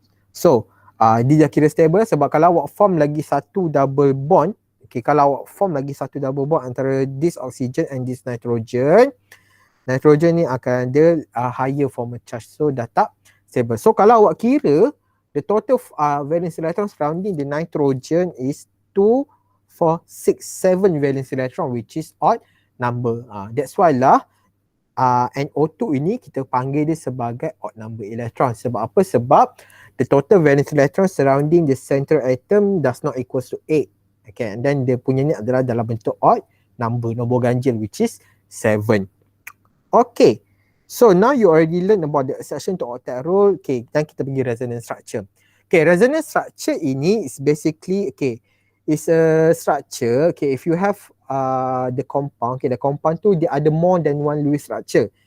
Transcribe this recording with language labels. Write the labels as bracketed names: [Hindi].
[Malay] So, dia dah kira stable sebab kalau awak form lagi satu double bond, okay, kalau awak form lagi satu double bond antara [English] this oxygen and this nitrogen, [Malay] nitrogen ni akan ada [English] higher formal charge. [Malay] So, dah tak stable. So, kalau awak kira [English] the total valence electron surrounding the nitrogen is 2, 4, 6, 7 valence electron, which is odd number. That's why [Malay] lah NO2 ini kita panggil dia sebagai [English] odd number electron. [Malay] Sebab apa? Sebab [English] the total valence electron surrounding the central atom does not equals to 8. [Malay] Okay, and then dia punya ni adalah dalam bentuk odd number, nombor ganjil, [English] which is 7. Okay, so now you already learn about the exception to octet rule. Okay, [Malay] dan kita pergi [English] resonance structure. Okay, resonance structure ini is basically, okay, is a structure, okay, if you have the compound, okay, [Malay] the compound tu dia ada [English] more than one Lewis structure.